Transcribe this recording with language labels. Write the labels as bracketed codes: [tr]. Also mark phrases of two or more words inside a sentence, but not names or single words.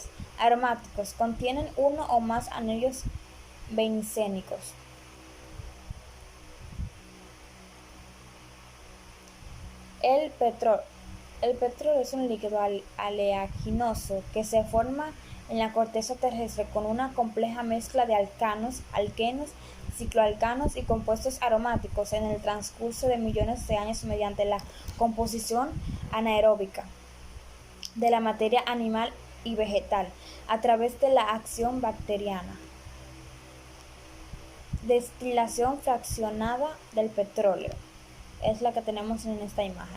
[es] Aromáticos, contienen uno o más anillos bencénicos. El petróleo es un líquido aleaginoso que se forma en la corteza terrestre con una compleja mezcla de alcanos, alquenos, cicloalcanos y compuestos aromáticos en el transcurso de millones de años mediante la composición anaeróbica. de la materia animal y vegetal a través de la acción bacteriana. Destilación fraccionada del petróleo es la que tenemos en esta imagen.